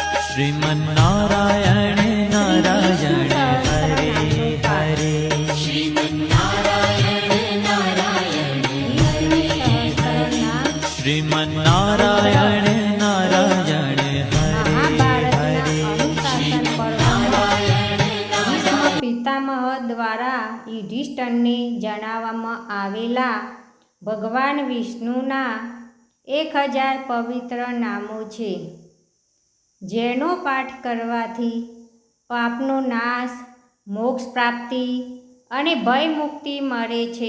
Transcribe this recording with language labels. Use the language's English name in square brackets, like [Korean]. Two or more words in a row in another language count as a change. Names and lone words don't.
[Sanskrit] श्रीमन्नारायण नारायण हरे हरे श्रीमन्नारायण नारायण हरे हरे श्रीमन्नारायण नारायण हरे हरे [Gujarati] પિતામહ દ્વારા યુધિષ્ઠિરને જણાવવામાં આવેલા ભગવાન વિષ્ણુના 1000 પવિત્ર નામો છે, જેનો પાઠ કરવાથી પાપનો નાશ, મોક્ષ પ્રાપ્તિ અને ભય મુક્તિ મળે છે.